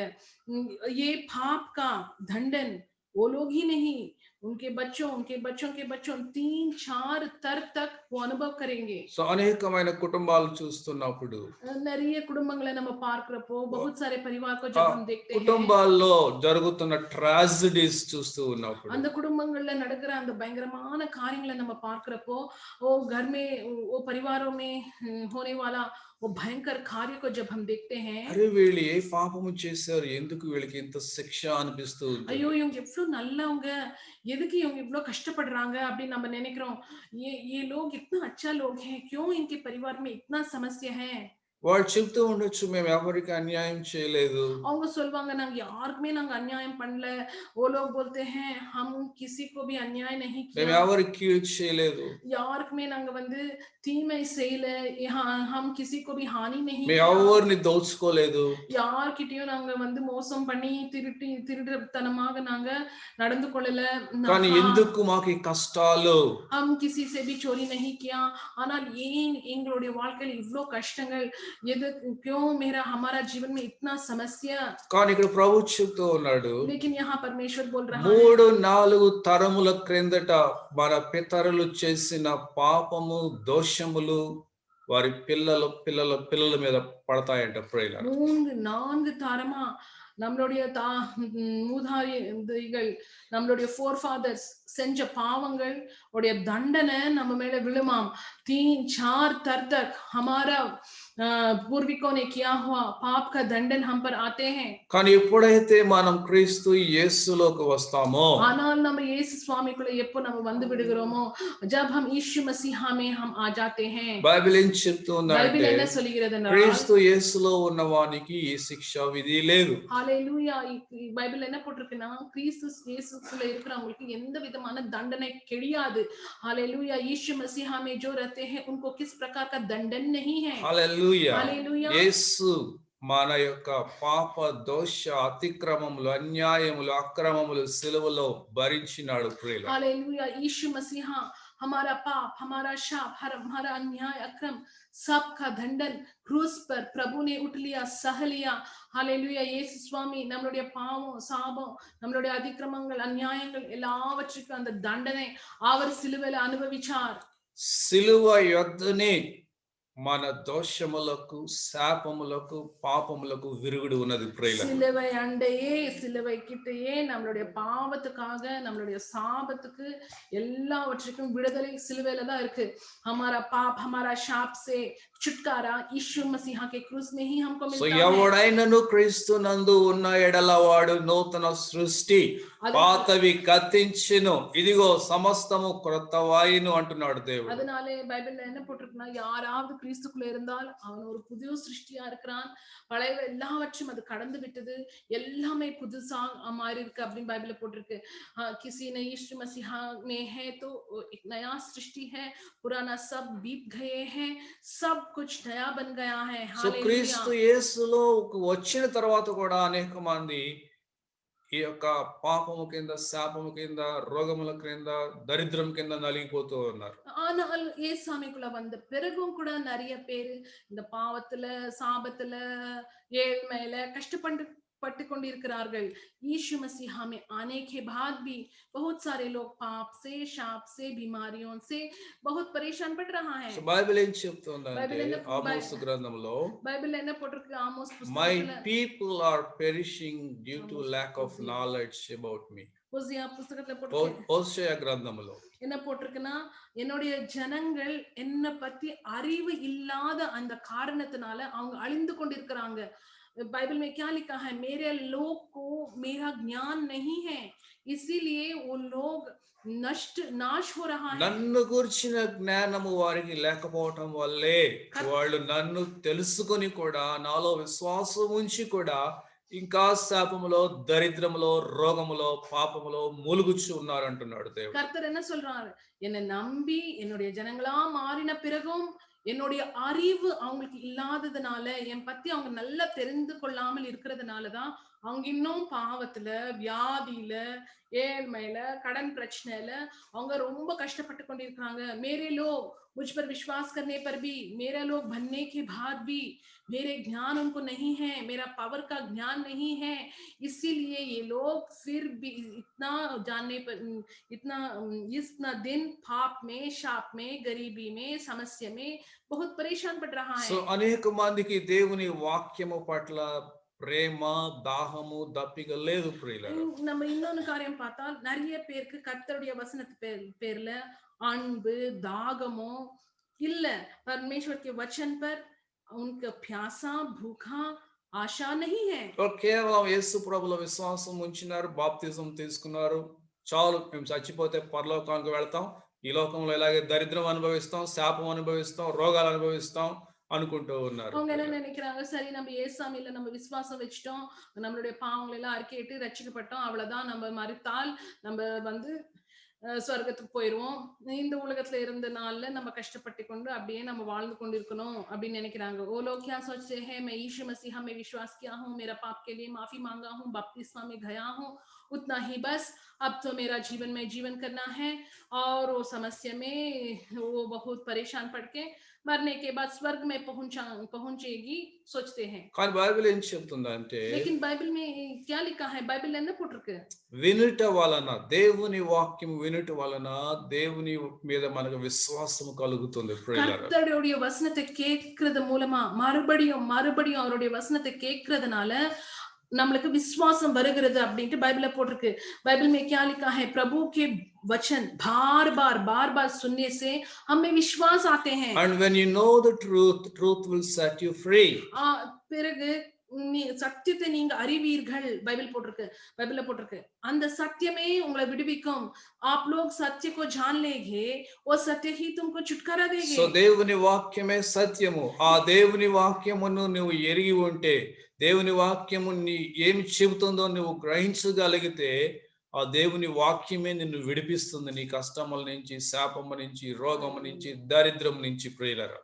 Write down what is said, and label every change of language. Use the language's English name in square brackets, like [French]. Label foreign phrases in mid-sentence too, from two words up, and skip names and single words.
[Hindi] ये पाप का दंडन वो लोग ही नहीं, उनके बच्चों उनके बच्चों के बच्चों 3-4 तर तक वो अनुभव करेंगे. [Telugu] సో అనేకమైన కుటుంబాలు చూస్తున్నప్పుడు, [Tamil] நிறைய குடும்பங்களை நம்ம பார்க்கிறப்போ, [Hindi] बहुत सारे परिवार को जब हम देखते हैं, [Telugu] కుటుంబాల్లో జరుగుతున్న ట్రాజడీస్ చూస్తూ ఉన్నప్పుడు, [Tamil] அந்த குடும்பங்கள்ல நடக்கிற அந்த பயங்கரமான காரியங்களை நம்ம பார்க்கிறப்போ, [Hindi] वो घर में वो परिवारों में होने वाला वो भयंकर कार्य को जब हम देखते हैं, [Telugu] అరే వీళ్ళు ఏ పాపము చేశారు, ఎందుకు వీళ్ళకి ఇంత శిక్ష అనిపిస్తూ ఉంటుంది. [Tamil] ஐயோ இவங்க எவ்வளவு நல்லவங்க, எதுக்கு இவங்க இவ்வளவு கஷ்டப்படுறாங்க அப்படின்னு நம்ம நினைக்கிறோம். [Hindi] ये लोग इतना अच्छा लोग हैं, क्यों इनके परिवार में इतना समस्या है. [Telugu] వాళ్ళు చెప్తూ ఉండొచ్చు, మేము ఎవరికి అన్యాయం చేయలేదు. [Tamil] அவங்க சொல்வாங்க நாங்க யாருக்குமே நாங்க அநியாயம் பண்ணல. [Hindi] वो लोग बोलते हैं हम किसी को भी अन्याय नहीं మేము किया, [Telugu] ఎవరికి కీడు చేయలేదు. [Tamil] யாருக்குமே நாங்க வந்து தீமை செய்யல, [Hindi] हम किसी को भी हानि नहीं మేము किया, [Telugu] ఎవరిని దోచుకోలేదు. [Tamil] யார்கிட்டயும் நாங்க வந்து மோசம் பண்ணி திருடுத்தனமாக நாங்க நடந்து கொள்ளல. [Telugu] కానీ ఎందుకు మాకు ఈ కష్టాలు? [Hindi] हम किसी से भी चोरी नहीं किया, [Tamil] ஆனால் ஏன் எங்களுடைய வாழ்க்கையில் இவ்ளோ கஷ்டங்கள், எது [Hindi] क्यों मेरा हमारा जीवन में इतना समस्या. [Telugu] కానీ ఇక్కడ ప్రభు చెప్తూ ఉన్నాడు, [Hindi] लेकिन यहाँ परमेश्वर बोल रहा है [Telugu] 3-4 తరముల క్రిందట మన పితరులు చేసిన పాపము దోషములు వారి పిల్లల పిల్లల పిల్లల మీద పడతాయంట. ప్రియులారా, [Tamil] 3-4 தரமா நம்மளுடைய மூதாதைகள் நம்மளுடைய forefathers செஞ்ச பாவங்கள் உடைய தண்டனை நம்ம மேல விழுமாம். [Hindi] 3-4 तर तक हमारा पूर्विकों ने किया हुआ पाप का दंडन हम पर आते हैं. [Telugu] కానీ ఎప్పుడైతే మనం క్రీస్తు యేసులోకి వస్తామో, [Tamil] ஆனால் நம்ம இயேசு சுவாமிக்குள்ள எப்போ நம்ம வந்து விடுகிறோமோ, [Hindi] जब हम यीशु मसीह में हम आ जाते हैं, [Telugu] బైబిల్ ఏం చెప్తుందంటే [Tamil] బైబిల్ என்ன சொல்லுகிறதுன்னா [Telugu] క్రీస్తు యేసులో ఉన్నవానికి ఈ శిక్షా విధి లేదు. [Tamil] ஹalleluya. பைபிள் என்ன போட்டிருக்குன்னா கிறிஸ்து இயேசுக்குள்ள இருக்கிறவங்களுக்கு எந்த விதமான தண்டனை கிடையாது. ஹalleluya. [Hindi] यीशु मसीह में जो रहते हैं उनको किस प्रकार का दंडन नहीं है. [Telugu] హల్లెలూయా. హల్లెలూయా. యేసు మన యొక్క పాప దోష అతిక్రమములు అన్యాయములు అక్రమములు సిలువలో భరించినాడు. ప్రియులారా, [Hindi] हालेलुया. यीशु मसीह हमारा पाप, हमारा शाप, हमारा अन्याय अक्रम सबका दंडन क्रूस पर प्रभु ने उठ लिया, सह लिया. हालेलुया. [Tamil] இயேசு சுவாமி நம்மளுடைய பாவம், சாபம், நம்மளுடைய அதிக்கிரமங்கள், அநியாயங்கள் எல்லாவற்றுக்கும் அந்த தண்டனை அவர் சிலுவையில அனுபவிச்சார். [Telugu] సిలువ యొద్దనే మన దోషములకు శాపములకు పాపములకు విరుగుడు ఉన్నది ప్రియులారా. [Tamil] சிலுவை அண்டையே சிலுவை கிட்டேயே நம்மளுடைய பாவத்துக்காக நம்மளுடைய சாபத்துக்கு எல்லாவற்றுக்கும் விடுதலை சிலுவையில தான் இருக்கு. [Hindi] हमारा पाप हमारा शाप से छुटकारा यीशु मसीह के क्रूस में ही हमको సో मिलता है. [Telugu] ఎవడైనను క్రీస్తునందు ఉన్న ఎడల వాడు నూతన సృష్టి, పాతవి గతించెను, ఇదిగో సమస్తము క్రొత్తవాయిను అంటున్నాడు దేవుడు. [Tamil] அதனாலே பைபிள்ல என்ன போட்டிருக்குன்னா, யாராவது கிறிஸ்துக்குள்ள இருந்தால் அவன் ஒரு புது சிருஷ்டியா இருக்கிறான், பழைய எல்லாவற்றும் அது கடந்து விட்டது, எல்லாமே புதுசா மாறி இருக்கு அப்படின்னு பைபிள்ல போட்டிருக்கு. [Hindi] किसी ने यीशु मसीह में है तो एक नया सृष्टि है, पुराना सब बीत गए हैं, सब कुछ नया बन गया है. [Telugu] సో క్రీస్తు యేసులో వచ్చిన తర్వాత కూడా అనేక మంది ఈ యొక్క పాపము కింద, శాపము కింద, రోగముల కింద, దరిద్రం కింద నలిగిపోతూ ఉన్నారు. [Tamil] ஆனால் ஏசாமிக்குள்ள வந்த பிறகும் கூட நிறைய பேரு இந்த பாவத்துல, சாபத்துல, ஏழ்மையில कष्टपட்டு கொண்டிருக்கிறார்கள். [Hindi] यीशु मसीह में आने के बाद भी बहुत सारे लोग पाप से, शाप से, बीमारियों से बहुत परेशान पड़ रहा है. [Telugu] సో బైబిల్ ఏం చెప్తుందంటే ఆమోస్ గ్రంథంలో, [Tamil] బైబిల్ என்ன పోట్టిருக்கு ఆమోస్ మై [Telugu] పుస్తకంలో, [English] people are perishing due to lack of knowledge about me. [Tamil] ஓசியா புத்தகத்துல போட்டிருக்கு. [Telugu] హోషేయ గ్రంథంలో [Tamil] என்ன போட்டிருக்குன்னா, என்னுடைய ஜனங்கள் என்ன பத்தி அறிவு இல்லாத அந்த காரணத்தினால அவங்க அழிந்து கொண்டிருக்கிறாங்க. [Hindi] बाइबल में क्या लिखा है, मेरे लोग को मेरा ज्ञान नहीं है, इसीलिए वो लोग नाश हो रहा है. [Telugu] నన్ను గురించిన జ్ఞానము వారికి లేకపోవటం వల్లే వాళ్ళు నన్ను తెలుసుకొని కూడా, నాలో విశ్వాసం ఉంచి కూడా ఇంకా శాపములో, దరిద్రములో, రోగములో, పాపములో మూలుగుచ్చు ఉన్నారు అంటున్నాడు దేవుడు. [Tamil] கர்த்தர் என்ன சொல்றாரு, என்னை நம்பி என்னுடைய ஜனங்களா மாறின பிறகும் என்னுடைய அறிவு அவங்களுக்கு இல்லாததுனால, என் பத்தி அவங்க நல்லா தெரிந்து கொள்ளாமல் இருக்கிறதுனாலதான் அவங்க இன்னும் பாவத்துல, வியாதியில, ஏழ்மையில, கடன் பிரச்சனையில அவங்க ரொம்ப கஷ்டப்பட்டு கொண்டிருக்கிறாங்க. [Hindi] मेरे लोग मुझ पर विश्वास करने पर भी, मेरे लोग बनने के बाद भी मेरे ज्ञान उनको नहीं है, मेरा पावर का ज्ञान नहीं है, इसीलिए ये लोग फिर भी इतना जानने पर, इतना दिन पाप में, शाप में, गरीबी में, समस्या में बहुत परेशान पड़ रहा है. [Telugu] సో అనేక మందికి దేవుని వాక్యము పట్ల ప్రేమ, దాహము, దప్పిక లేదు ప్రియులారా. [Tamil] நம்ம இன்னொன்னு காரியம் பார்த்தால், நிறைய பேருக்கு கர்த்தருடைய வசனத்து பேர்ல அன்பு, தாகமோ இல்ல. [Hindi] परमेश्वर के वचन पर उनका प्यासा, भूखा, आशा नहीं है. [Telugu] కేవలం యేసు ప్రభువులో విశ్వాసం ఉంచినారు, బాప్తిజం తీసుకున్నారు, చాలు మేము చచ్చిపోతే పరలోకానికి వెళ్తాం, ఈ లోకంలో ఇలాగే దరిద్రం అనుభవిస్తాం, శాపం అనుభవిస్తాం, రోగాలు అనుభవిస్తాం అనుకుంటూ ఉన్నారు. [Tamil] அவங்க என்ன நினைக்கிறாங்க, சரி நம்ம ஏசாமியில நம்ம விசுவாசம் வச்சிட்டோம், நம்மளுடைய பாவங்களை எல்லாம் அறிக்கையிட்டு ரட்சிக்கப்பட்டோம், அவ்வளவுதான், நம்ம மரித்தால் நம்ம வந்து ஸ்வர்க்கத்துக்கு போயிருவோம், இந்த உலகத்துல இருந்த நாள்ல நம்ம கஷ்டப்பட்டு கொண்டு அப்படியே நம்ம வாழ்ந்து கொண்டிருக்கணும் அப்படின்னு நினைக்கிறாங்க. [Hindi] वो लोग क्या सोचते हैं, मैं यीशु मसीह में विश्वास किया हूँ, मेरा पाप के लिए माफी मांगा हूँ, बपतिस्मा में गया हूँ, उतना ही बस, अब तो मेरा जीवन में जीवन करना है. और वो समस्या में वो बहुत परेशान पड़ के मरने के बाद स्वर्ग में पहुंचेगी सोचते हैं. [Telugu] కానీ బైబిల్ ఏం చెప్తుందంటే, [Hindi] लेकिन बाइबल में क्या लिखा है, बाइबल [Tamil] என்ன போட்டிருக்கு, [Telugu] వినుట వలన, దేవుని వాక్యం వినుట వలన దేవుని మీద మనకు విశ్వాసం కలుగుతుంది ప్రియులారా. [Tamil] கர்த்தருடைய வசனத்தை கேட்கிறது மூலமா மறுபடியும் மறுபடியும் அவருடைய வசனத்தை கேட்கறதுனால நம்மளுக்கு விசுவாசம் வருகிறது அப்படின்ட்டு பைபிள்ல போட்டிருக்கு. [Hindi] बाइबल में क्या लिखा है, प्रभु के वचन बार बार सुनने से हमें विश्वास आते हैं. [English] And when you know the truth will set you free. [Tamil] பிறகு சத்தியத்தை நீங்க அறிவீர்கள், பைபிள்ல போட்டிருக்கு. அந்த சத்தியமே உங்களை விடுவிக்கும். [Hindi] आप लोग सत्य को जान लेंगे, वो सत्य ही तुमको छुटकारा देगा. [Telugu] సో దేవుని వాక్యమే సత్యము. ఆ దేవుని వాక్యమును నువ్వు ఎరిగి ఉంటే, దేవుని వాక్యము ఏమి చెబుతుందో నువ్వు గ్రహించగలిగితే, ఆ దేవుని వాక్యమే నిన్ను విడిపిస్తుంది నీ కష్టముల నుంచి, శాపము నుంచి, రోగము నుంచి, దరిద్రం నుంచి ప్రియులారా.